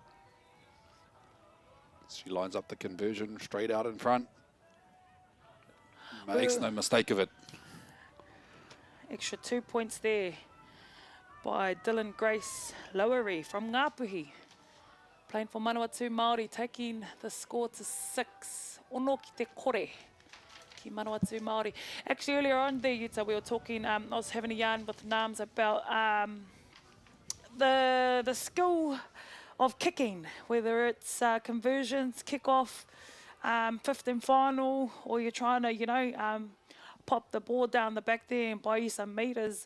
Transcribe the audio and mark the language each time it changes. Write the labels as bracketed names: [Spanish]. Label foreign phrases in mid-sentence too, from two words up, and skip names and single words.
[English] She lines up the conversion straight out in front. Makes no mistake of it. Extra 2 points there by Dylan Grace Lowery from Ngāpuhi, playing for Manawatu Māori, taking the score to 6. [Māori] Ono ki te kore ki Manawatu Māori. [English] Actually, earlier on there, Yuta, we were talking, I was having a yarn with Nams about the skill of kicking, whether it's conversions, kick-off, 15 final, or you're trying to, pop the ball down the back there and buy you some meters.